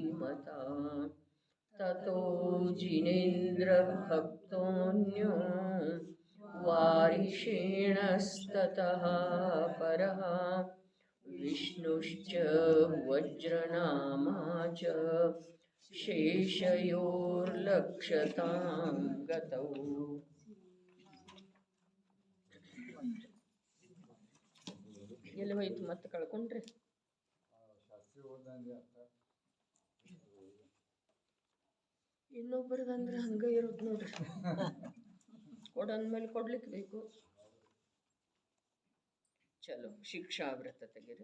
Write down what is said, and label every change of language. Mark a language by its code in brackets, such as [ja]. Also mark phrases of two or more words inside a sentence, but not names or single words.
[sa] ततो जिनेन्द्रभक्तोऽन्यो वारिषेणस्ततः परः विष्णुश्च वज्रनामा च शेषयोर्लक्षतां गतौ. [kn] ಎಲ್ಲಿ ಹೋಯ್ತು ಮತ್ತೆ ಕಳ್ಕೊಂಡ್ರಿ? ಇನ್ನೊಬ್ಬರದಂದ್ರೆ ಹಂಗ ಇರುತ್ತೆ ನೋಡ್ರಿ. ಕೊಡಂದ್ಮೇಲೆ ಕೊಡ್ಲಿಕ್ಕೆ ಬೇಕು. ಚಲೋ, ಶಿಕ್ಷಾವ್ರತ ತೆಗೆದು.